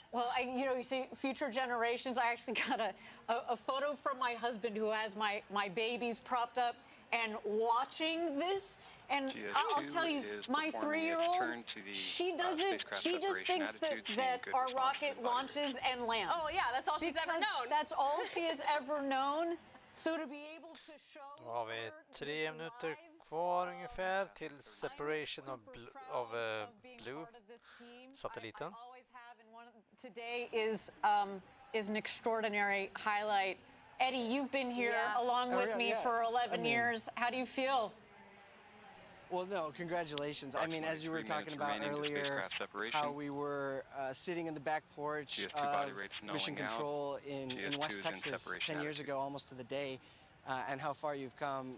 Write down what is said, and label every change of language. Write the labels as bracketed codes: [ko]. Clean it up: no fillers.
[en] Well, you see future generations. I actually got a photo from my husband who has my babies propped up and watching this. And I'll tell you, my 3-year-old, she just thinks that our rocket launches and lands. Oh yeah, that's all she's ever known. That's all she has ever known. So to be able to show. [sv] Då har vi 3 minuter kvar ungefär till separation av Blue-satelliten. [en] Today is an extraordinary highlight. Eddie, you've been here along with me for 11 years. How do you feel? Well, no, congratulations. I mean, as you were talking about earlier, how we were sitting in the back porch of Mission Control in West Texas 10 years ago, almost to the day, and how far you've come.